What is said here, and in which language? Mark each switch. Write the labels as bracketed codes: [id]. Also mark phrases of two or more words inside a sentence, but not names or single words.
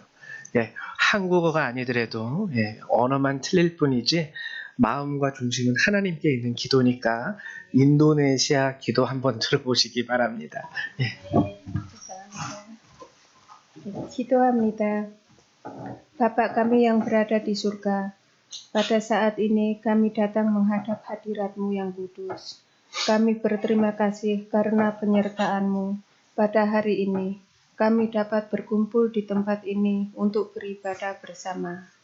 [ko] 예, 한국어가 아니더라도 언어만 틀릴 뿐이지 마음과 중심은 하나님께 있는 기도니까 인도네시아 기도 한번 들어보시기 바랍니다. 예. 기도합니다. [id] Bapa kami yang berada di surga, pada saat ini kami datang menghadap hadirat-Mu yang kudus. Kami berterima kasih karena penyertaan-Mu. Pada hari ini, kami dapat berkumpul di tempat ini untuk beribadah bersama.